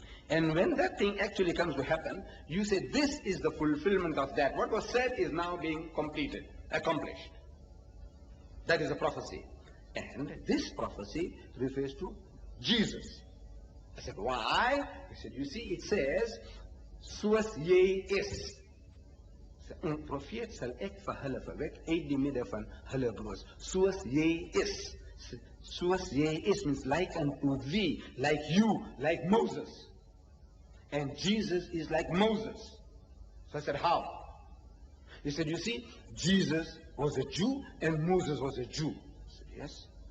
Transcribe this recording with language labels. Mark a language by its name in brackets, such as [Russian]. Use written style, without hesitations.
[English] And when that thing actually comes to happen, you say this is the fulfillment of that. What was said is now being completed, accomplished. That is a prophecy. And this prophecy refers to Jesus. I said, why? He said, you see, it says, [Afrikaans] soos jy is. Een profeet sal ek vir hulle verwek uit die midde van hulle broers. Soos jy is. Soos jy is [English] means like unto thee, like you, like Moses. And Jesus is like Moses. So I said, how? He said, you see, Jesus was a Jew and Moses was a Jew. I said, yes.